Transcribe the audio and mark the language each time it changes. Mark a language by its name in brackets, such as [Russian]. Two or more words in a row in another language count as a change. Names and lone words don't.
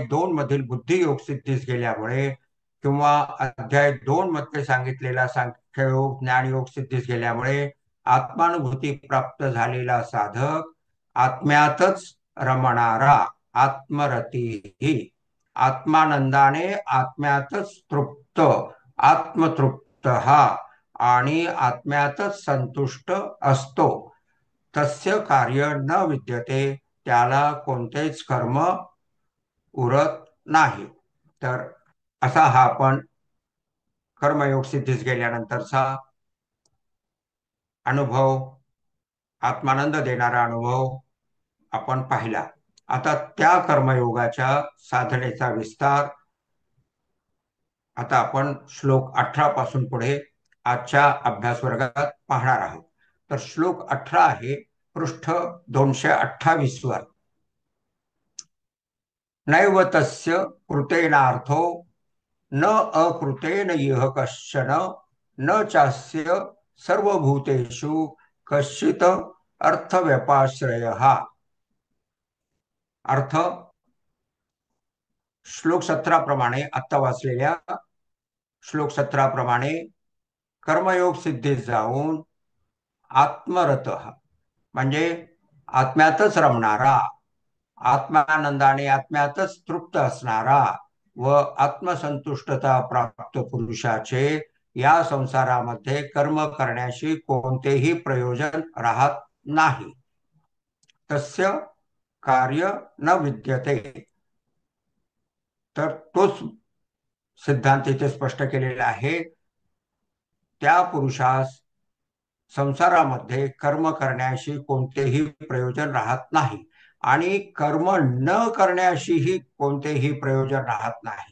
[Marathi] 2 मधील बुद्धियोग सिद्धीस गेल्यामुळे किंवा अध्याय 2 मध्ये सांगितलेला सांख्ययोग ज्ञानयोग सिद्धीस गेल्यामुळे आत्मानुभूती प्राप्त झालेला साधक आत्म्यातच रमणारा आत्मरती आत्मानंदाने आत्म्यातच तृप्त आत्मतृप्त हा आणि आत्म्यातच संतुष्ट असतो. [Sanskrit] तस्य कार्य न विद्यते, [Marathi] त्याला कोणतेच कर्म उरत नाही. तर असा हा आपण कर्मयोग सिद्धीस गेल्यानंतरचा अनुभव, आत्मानंद देणारा अनुभव आपण पाहिला. आता त्या कर्मयोगाच्या साधनेचा विस्तार आता आपण श्लोक 18 पासून पुढे आजच्या अभ्यास वर्गात पाहणार आहोत. तर श्लोक 18 आहे पृष्ठ 228 वर. [Sanskrit] नैव तस्य कृतेनार्थो न अकृतेन इह कश्चन न चास्य सर्वभूतेषु कश्चित अर्थव्यपाश्रयः. [Marathi] अर्थ श्लोक 17 प्रमाणे, आत्ता वाचलेल्या श्लोक 17 प्रमाणे कर्मयोग सिद्धीस जाऊन आत्मरत म्हणजे आत्म्यातच रमणारा, आत्मानंदाने आत्म्यातच तृप्त असणारा व आत्मसंतुष्टता प्राप्त पुरुषाचे या संसारामध्ये कर्म करण्याशी कोणतेही प्रयोजन राहत नाही. [Sanskrit] तस्य कार्य न विद्यते. [Marathi] तर तोच सिद्धांत इथे स्पष्ट केलेला आहे. त्या पुरुषास संसारामध्ये कर्म करण्याशी कोणतेही प्रयोजन राहत नाही आणि कर्म न करण्याशीही कोणतेही प्रयोजन राहत नाही.